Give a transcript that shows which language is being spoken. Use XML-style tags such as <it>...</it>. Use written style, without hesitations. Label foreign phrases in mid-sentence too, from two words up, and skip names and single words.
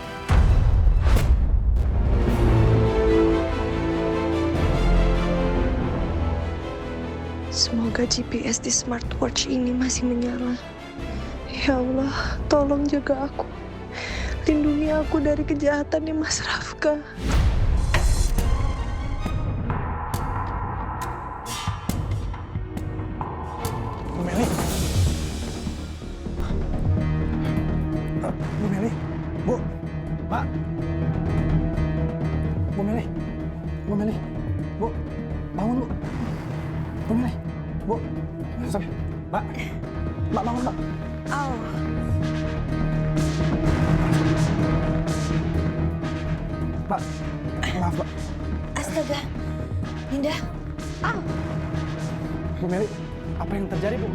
<id>Semoga GPS di smartwatch ini masih menyala. Ya Allah, tolong jaga aku. Lindungi aku dari kejahatannya Mas Rafka. Bu Meli. Bu Meli. Bu. Pak. Bu Meli. Bu Meli. Bu. Bangun, Bu. Bu Meli. Bu. Mbak. Mbak, bangun, Mbak. Au. Pak, maaf Pak. Astaga, Dinda. Bu Meli, apa yang terjadi Bu?</id>